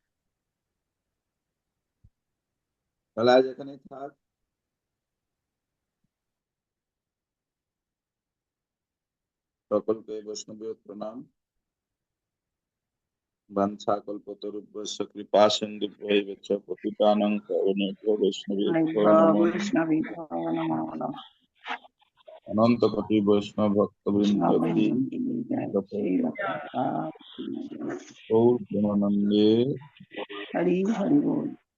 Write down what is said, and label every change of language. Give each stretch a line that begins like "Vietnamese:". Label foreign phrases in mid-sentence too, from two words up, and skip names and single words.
Bangla: তাহলে আজ এখানে থাক। সকলকে বৈষ্ণবীয় প্রণাম।
Sanskrit: বাঞ্ছাকল্পতরুভ্যশ্চ কৃপা সিন্ধুভ্যৈব চ পতিতানাং পাবনেভ্যো বৈষ্ণবেভ্যো নমো নমঃ। বৈষ্ণবী নমো নমঃ।
Bangla: অনন্ত কোটি বৈষ্ণব ভক্তবৃন্দ কি শ্রীল গৌর প্রেমানন্দে। হরি হরি বল।